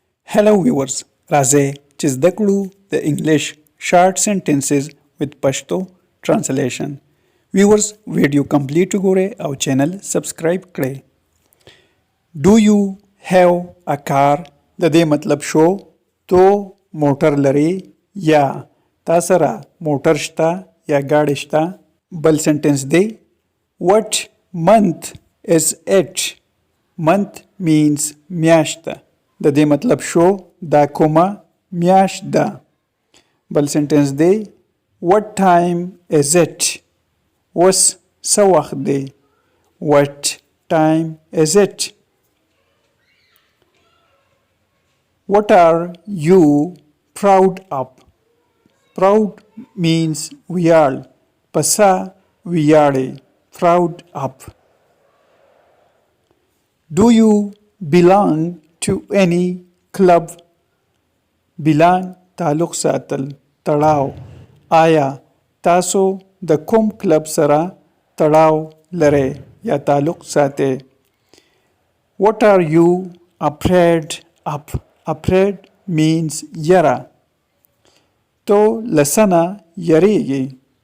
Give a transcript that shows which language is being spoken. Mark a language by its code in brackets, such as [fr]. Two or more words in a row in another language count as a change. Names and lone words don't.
[en] Hello viewers, [ps] راځئ چې زده کړو د [en] English short sentences with [ps] پښتو translation. viewers [en] video complete [ps] وګورئ او [en] channel subscribe [ps] کړئ. [en] Do you have a car؟ [ps] د دې مطلب شو تو موټر لري یا تا سره موټر شته یا ګاډی شته. بل سنټنس دی [en] What month is it؟ month means میاشت. [ps] د دې مطلب شو دا کومه میاشت ده. بل سنټنس دی [en] What time is it؟ [ps] اوس څه وخت دی. [en] What time is it؟ What are you proud of؟ proud means ویاړ. [ps] پسه ویاړې. [en] proud of. Do you belong to any club؟ [ps] belong تعلق ساتل تړاو. آیا تاسو د کوم کلب سره تړاو لرئ یا تعلق ساتئ. [en] What are you afraid of؟ afraid means [ps] یره. تو لسنه یریږي.